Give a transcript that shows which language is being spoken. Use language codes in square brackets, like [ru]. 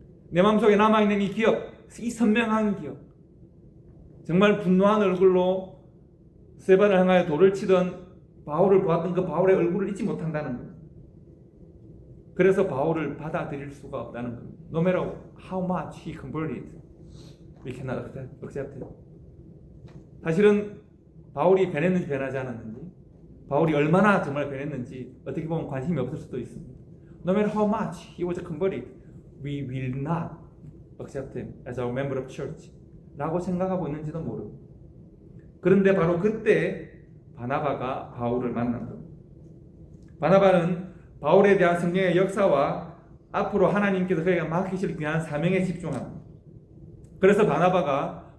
[ko] 내 마음속에 남아있는 이 기억, 이 선명한 기억, 정말 분노한 얼굴로 스데반을 향하여 돌을 치던 바울을 보았던 그 바울의 얼굴을 잊지 못한다는 거예요. 그래서 바울을 받아들일 수가 없다는 겁니다. [en] No matter how much he converted, we cannot accept it. [ko] 사실은 바울이 변했는지 변하지 않았는지, 바울이 얼마나 정말 변했는지 어떻게 보면 관심이 없을 수도 있습니다. [en] No matter how much he was converted, we will not accept him as our member of church. [ko] 라고 생각하고 있는지도 모르고. 그런데 바로 그때 바나바가 바울을 만난 겁니다. 바나바는 바울에 대한 성령의 역사와 앞으로 하나님께서 그에게 맡기실 귀한 사명에 집중합니다. 그래서 바나바가